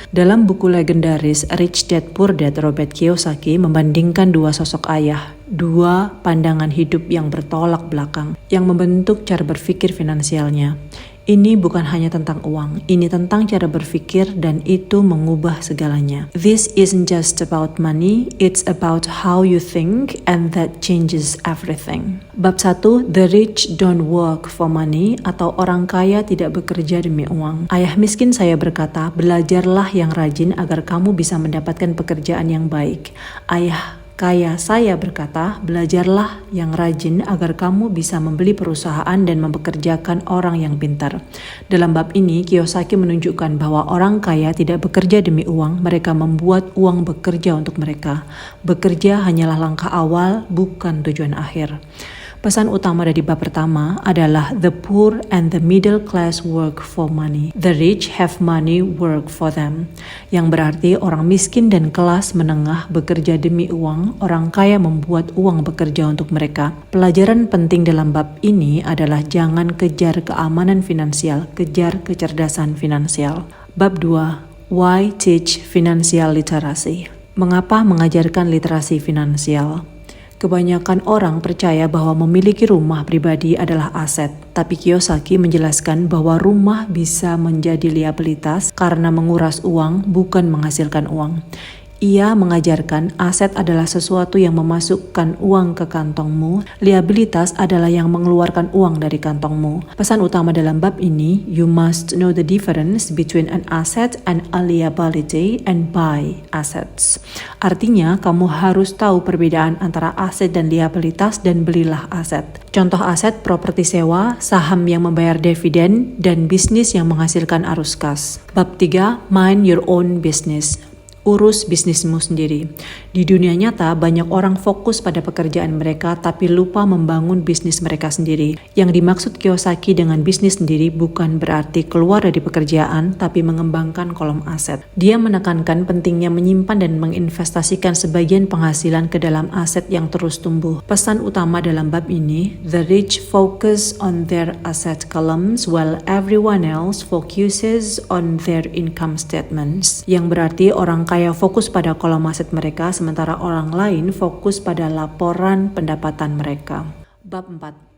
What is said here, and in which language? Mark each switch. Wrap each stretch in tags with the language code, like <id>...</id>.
<id>Dalam buku legendaris Rich Dad Poor Dad, Robert Kiyosaki membandingkan dua sosok ayah, dua pandangan hidup yang bertolak belakang yang membentuk cara berpikir finansialnya. Ini bukan hanya tentang uang, ini tentang cara berpikir dan itu mengubah segalanya.</id> <en>This isn't just about money, it's about how you think and that changes everything.</en> <id>Bab 1,</id> <en>The Rich Don't Work for Money</en> <id>atau orang kaya tidak bekerja demi uang. Ayah miskin saya berkata, belajarlah yang rajin agar kamu bisa mendapatkan pekerjaan yang baik. Ayah kaya saya berkata, belajarlah yang rajin agar kamu bisa membeli perusahaan dan mempekerjakan orang yang pintar. Dalam bab ini, Kiyosaki menunjukkan bahwa orang kaya tidak bekerja demi uang, mereka membuat uang bekerja untuk mereka. Bekerja hanyalah langkah awal, bukan tujuan akhir. Pesan utama dari bab pertama adalah</id> <en>the poor and the middle class work for money. The rich have money work for them.</en> <id>Yang berarti orang miskin dan kelas menengah bekerja demi uang, orang kaya membuat uang bekerja untuk mereka. Pelajaran penting dalam bab ini adalah jangan kejar keamanan finansial, kejar kecerdasan finansial.</id> <en>Bab 2, Why Teach Financial Literacy?</en> <id>Mengapa mengajarkan literasi finansial? Kebanyakan orang percaya bahwa memiliki rumah pribadi adalah aset, tapi Kiyosaki menjelaskan bahwa rumah bisa menjadi liabilitas karena menguras uang, bukan menghasilkan uang. Ia mengajarkan aset adalah sesuatu yang memasukkan uang ke kantongmu, liabilitas adalah yang mengeluarkan uang dari kantongmu. Pesan utama dalam bab ini,</id> <en>you must know the difference between an asset and a liability and buy assets.</en> <id>Artinya, kamu harus tahu perbedaan antara aset dan liabilitas dan belilah aset. Contoh aset, properti sewa, saham yang membayar dividen, dan bisnis yang menghasilkan arus kas. Bab 3,</id> <en>Mind Your Own Business.</en> <id>Urus bisnismu sendiri. Di dunia nyata, banyak orang fokus pada pekerjaan mereka tapi lupa membangun bisnis mereka sendiri. Yang dimaksud Kiyosaki dengan bisnis sendiri bukan berarti keluar dari pekerjaan tapi mengembangkan kolom aset. Dia menekankan pentingnya menyimpan dan menginvestasikan sebagian penghasilan ke dalam aset yang terus tumbuh. Pesan utama dalam bab ini,</id> <en>the rich focus on their asset columns while everyone else focuses on their income statements.</en> <id>Yang berarti orang kaya fokus pada kolom aset mereka, sementara orang lain fokus pada laporan pendapatan mereka. Bab 4.</id>